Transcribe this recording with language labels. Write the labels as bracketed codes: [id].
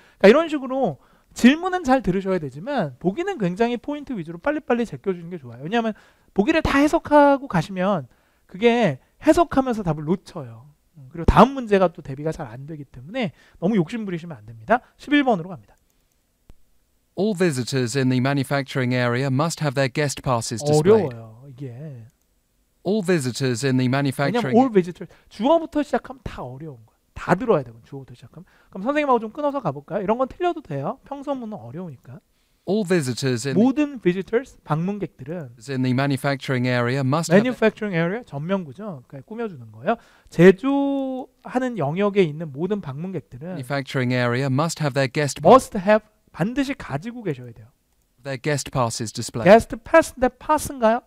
[ko] 그러니까 이런 식으로 질문은 잘 들으셔야 되지만 보기는 굉장히 포인트 위주로 빨리빨리 제껴주는 게 좋아요. 왜냐하면 보기를 다 해석하고 가시면 그게 해석하면서 답을 놓쳐요. 그리고 다음 문제가 또 대비가 잘 안 되기 때문에 너무 욕심 부리시면 안 됩니다. 11번으로 갑니다. [en] All visitors in the manufacturing area must have their guest passes displayed. [ko] 어려워요. 이게. [en] All visitors in the [ko] 왜냐면 [en] manufacturing all visitors [ko] 주어부터 시작하면 다 어려운 거야. 다 들어야 되고 주어부터 시작하면. 그럼 선생님하고 좀 끊어서 가볼까요? 이런 건 틀려도 돼요. 평서문은 어려우니까. [en] all visitors in [ko] 모든 visitors 방문객들은 [en] the manufacturing area must have [ko] manufacturing area 전면구죠. 그러니까 꾸며주는 거예요. 제조하는 영역에 있는 모든 방문객들은 [en] manufacturing area must have their must have [ko] 반드시 가지고 계셔야 돼요. [en] guest passes displayed. [ko] guest pass인데 pass인가요?